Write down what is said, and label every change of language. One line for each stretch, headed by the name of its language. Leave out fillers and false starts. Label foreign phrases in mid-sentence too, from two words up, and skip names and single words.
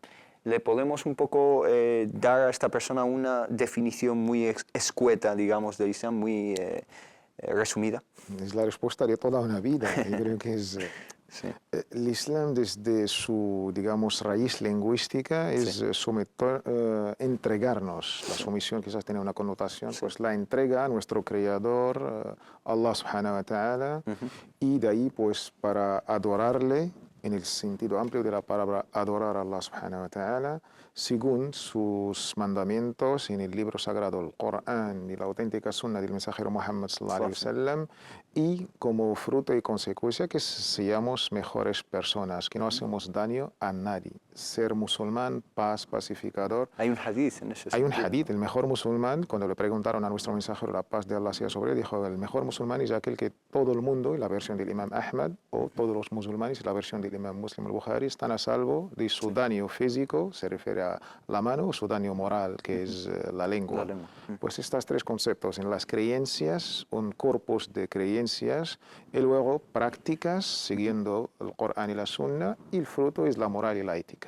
Spanish: ¿Le podemos un poco dar a esta persona una definición muy escueta, digamos, del Islam, muy resumida? Es la respuesta de toda una vida. Yo creo que es... Sí. El Islam, desde su, digamos, raíz lingüística, es entregarnos. La sumisión quizás tiene una connotación, pues la entrega a nuestro Creador,
Arabic: الله سبحانه وتعالى,
Spanish: y de ahí, pues, para adorarle, en el sentido amplio de la palabra adorar a
Arabic: الله سبحانه وتعالى,
Spanish: según sus mandamientos en el libro sagrado, el Corán y la auténtica sunna del mensajero Muhammad
Arabic: صلى الله عليه وسلم,
Spanish: y como fruto y consecuencia que seamos mejores personas, que no hacemos daño a nadie. Ser musulmán, paz, pacificador. Hay un hadith en ese sentido. Hay un hadith, el mejor musulmán, cuando le preguntaron a nuestro mensajero la paz de Allah sea sobre él, dijo, el mejor musulmán es aquel que todo el mundo, y la versión del imam Ahmad, o todos los musulmanes, y la versión del imam Muslim al-Bukhari, están a salvo de su daño físico, se refiere a la mano, o su daño moral, que es la lengua. Pues estos tres conceptos, en las creencias, un corpus de creencias, y luego prácticas, siguiendo el Corán y la Sunna, y el fruto es la moral y la ética.